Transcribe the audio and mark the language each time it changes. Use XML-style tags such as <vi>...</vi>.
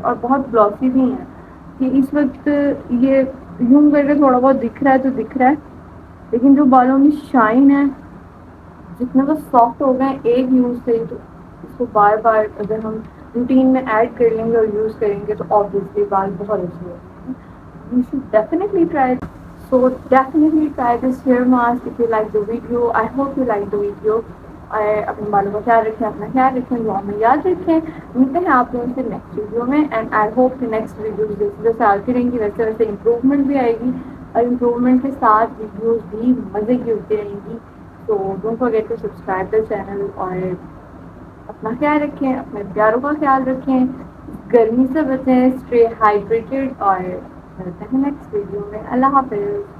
<ur>اور بہت گلوسی بھی ہیں کہ اس وقت یہ یوں کر کے تھوڑا بہت دکھ رہا ہے تو دکھ رہا ہے، لیکن جو بالوں میں شائن ہے جتنے وہ سافٹ ہو گئے ایک یوز سے، تو اس کو بار بار اگر ہم روٹین میں ایڈ کر لیں گے اور یوز کریں گے تو obviously بال بہت اچھے ہوگے.</ur> <en>You should definitely try it. So definitely try this hair mask if you like the video. I hope you like the video.</en> <ur>اور اپنے بالوں کا خیال رکھیں، اپنا خیال رکھیں، دعا میں یاد رکھیں. ملتے ہیں آپ لوگوں سے نیکسٹ ویڈیو میں.</ur> <en>and I hope</en> <ur>کہ نیکسٹ ویڈیو جیسے جیسے آتی رہیں گی ویسے ویسے امپروومنٹ بھی آئے گی، اور امپروومنٹ کے ساتھ ویڈیوز بھی مزے کی ہوتی رہیں گی. تو</ur> <en>Don't forget to subscribe the channel.</en> <ur>اور اپنا خیال رکھیں، اپنے پیاروں کا خیال رکھیں، گرمی سے بچیں،</ur> <en>Stay hydrated.</en> <ur>اور ملتے ہیں نیکسٹ ویڈیو میں. اللہ حافظ.</ur>